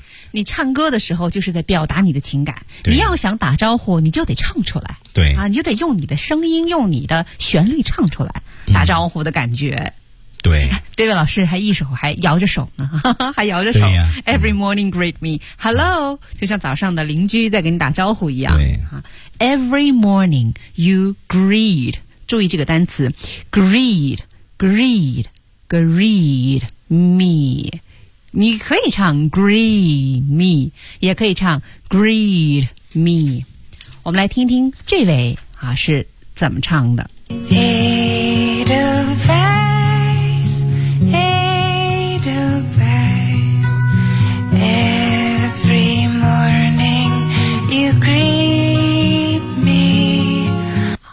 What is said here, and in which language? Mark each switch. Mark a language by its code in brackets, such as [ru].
[zh] 你唱歌的时候就是在表达你的情感，你要想打招呼你就得唱出来。对啊，你就得用你的声音，用你的旋律唱出来打招呼的感觉。嗯，对，对吧，老师还一手还摇着手呢，还摇着手。对啊， [en] Every morning greet me。 [zh] Hello，嗯，就像早上的邻居在给你打招呼一样。对， [en] Every morning you greet， [zh] 注意这个单词 greet greet greet me。你可以唱 greet me， 也可以唱 greet me。我们来听听这位啊是怎么唱的。 [en] Edelweiss, Edelweiss, every morning you greet me。